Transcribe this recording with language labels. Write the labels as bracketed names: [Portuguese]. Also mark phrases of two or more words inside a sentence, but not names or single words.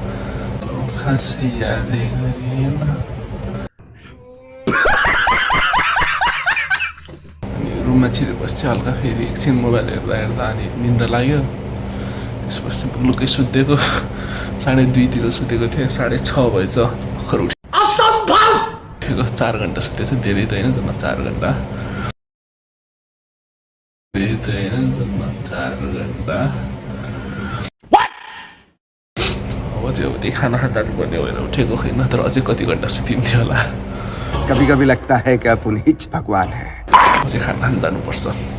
[Nepali] रुममा छिरेर बस्छ हल्का फेरि एकछिन मोबाइल हेर्दा अनि निन्द्रा लाग्यो त्यसपछि लुकै सुतेको 2:30तिर सुतेको थिएँ 6:30 भएछ भर्खर उठेको 4 घन्टा सुतेछ धेरै त होइन जम्मा 4 घन्टा अब चाहिँ त्यही खाना पर्ने भएर उठेको छैन तर अझै कति घन्टा सुतिन्थ्यो होला [Hindi] कभी कभी लगता है कि आप उन्हीं भगवान है [Nepali] अझै खाना जानुपर्छ